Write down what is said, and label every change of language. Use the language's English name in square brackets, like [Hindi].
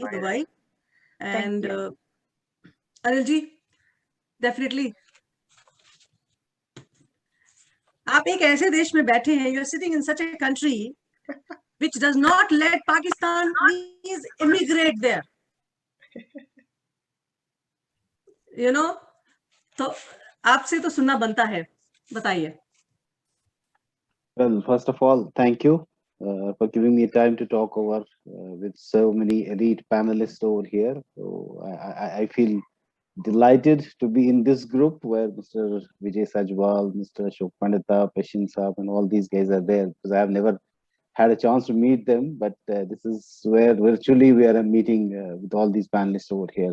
[English] Dubai. And Anil ji, definitely. [Hindi] आप एक ऐसे देश में बैठे हैं, [English] you are sitting in such a country which does not let Pakistanis immigrate there. [Hindi] तो आपसे तो सुनना बनता है, बताइए. [English] Well, first of all, thank you for giving me time to talk over with so many elite panelists over here. So I feel delighted to be in this group where Mr. Vijay Sajwal, Mr. Ashok Pandita, Pashin Saab, and all these guys are there, because I have never had a chance to meet them, but this is where virtually we are meeting with all these panelists over here.